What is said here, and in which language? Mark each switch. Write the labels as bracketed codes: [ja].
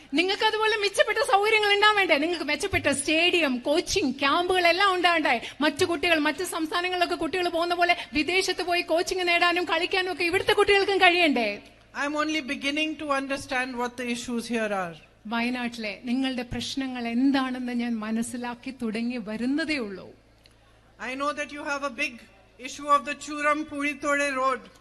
[ml] നിങ്ങൾക്ക് അതുപോലെ മെച്ചപ്പെട്ട സൗകര്യങ്ങൾ ഉണ്ടാവേണ്ടേ? നിങ്ങൾക്ക് മെച്ചപ്പെട്ട സ്റ്റേഡിയം, കോച്ചിങ് ക്യാമ്പുകൾ എല്ലാം ഉണ്ടാവണ്ടേ? മറ്റു കുട്ടികൾ, മറ്റു സംസ്ഥാനങ്ങളിലൊക്കെ കുട്ടികൾ പോകുന്ന പോലെ വിദേശത്ത് പോയി കോച്ചിങ് നേടാനും കളിക്കാനും ഒക്കെ ഇവിടുത്തെ കുട്ടികൾക്കും കഴിയണ്ടേ? [en] I am only beginning to understand what the issues here are. [ml] വയനാട്ടിലെ നിങ്ങളുടെ പ്രശ്നങ്ങൾ എന്താണെന്ന് ഞാൻ മനസ്സിലാക്കി തുടങ്ങി വരുന്നതേ ഉള്ളൂ. [en] I know that you have a big issue of the Churam Puritode road.